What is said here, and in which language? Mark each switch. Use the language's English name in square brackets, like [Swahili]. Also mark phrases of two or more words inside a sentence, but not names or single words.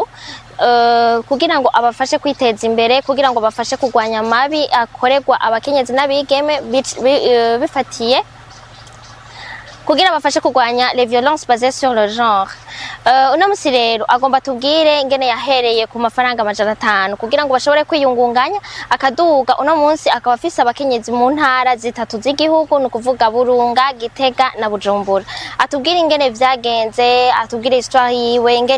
[Rundi] kugira ngo abafashe kwiteza imbere kugira ngo bafashe kugwanya amabi akorerwa abakenyezi n'abigeme bifatiye kugira bafashe kugwanya [French] les violences basées sur le genre [Rundi] uno musi rero agomba tubwire ingene yahereye ku mafaranga 500 kugira ngo bashobore kwiyungunganya akaduga uno munsi akaba afise abakenyezi mu ntara zitatu z'igihugu no kuvuga Burunga Gitega na Bujumbura atubwire ingene vyagenze atubwire histoire yiwe ingene